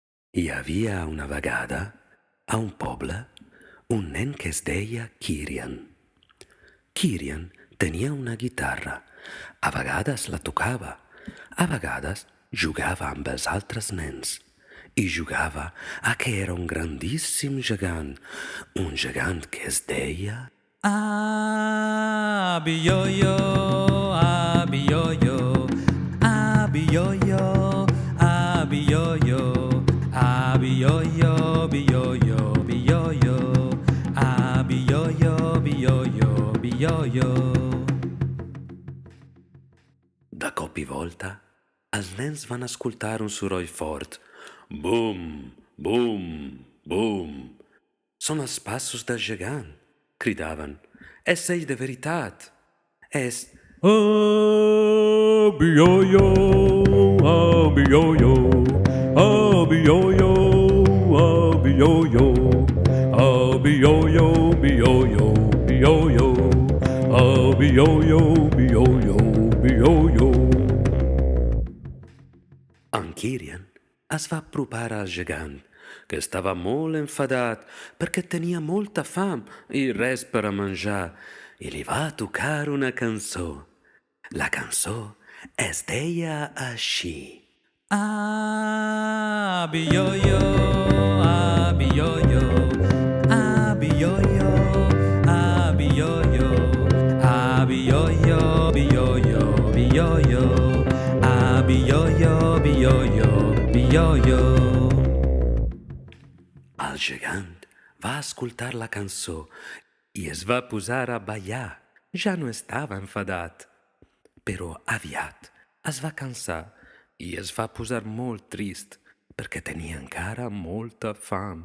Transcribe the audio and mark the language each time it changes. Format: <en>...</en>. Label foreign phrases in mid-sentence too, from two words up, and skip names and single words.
<ca>Hi havia una vegada, a un poble, un nen que es deia Kirian. Kirian tenia una guitarra. A vegades la tocava, a vegades jugava amb els altres nens i jugava a que era un grandíssim gegant, un gegant que es deia... Abioyo, abioyo, abioyo, abioyo, abioyo, bioyo, bioyo, abioyo, bioyo, bioyo. De cop i volta, els nens van escoltar un soroll fort. Bum, bum, bum. Són els passos del gegant, cridaven. És ell de veritat. És... Abioyo, abioyo, abioyo, abioyo, abioyo, bioyo, bioyo, abioyo, bioyo, bioyo. En Kirian es va apropar al gegant, que estava molt enfadat perquè tenia molta fam i res per a menjar, i li va tocar una cançó. La cançó es deia així. Abioyo, abioyo, abioyo, abioyo, abioyo, bioyo, bioyo, abioyo, bioyo, bioyo. El gegant va escoltar la cançó i es va posar a ballar. Ja no estava enfadat. Però aviat es va cansar i es va posar molt trist perquè tenia encara molta fam.</ca>